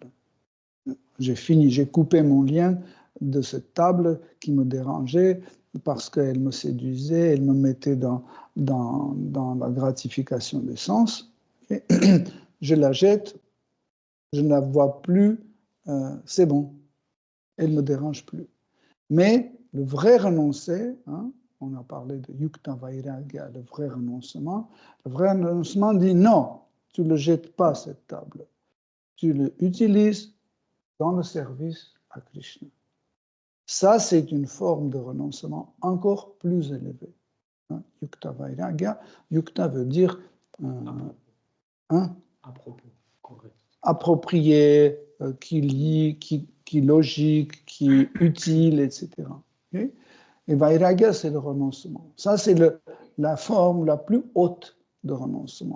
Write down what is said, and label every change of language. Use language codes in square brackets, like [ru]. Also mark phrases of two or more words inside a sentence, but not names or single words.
[fr] J'ai fini, j'ai coupé mon lien de cette table qui me dérangeait parce qu'elle me séduisait, elle me mettait dans la gratification des sens. Et je la jette, je ne la vois plus, c'est bon, elle ne me dérange plus. Mais le vrai renoncer, on a parlé de [sa] युक्त वैराग्य, [fr] le vrai renoncement dit non, tu ne le jettes pas cette table, tu l'utilises dans le service à Krishna. Ça, c'est une forme de renoncement encore plus élevée. [sa] युक्त वैराग्य, युक्त [fr] veut dire approprié, qui lie, qui logique, qui utile, etc. Okay? Et vairagya, c'est le renoncement. Ça, c'est la forme la plus haute de renoncement.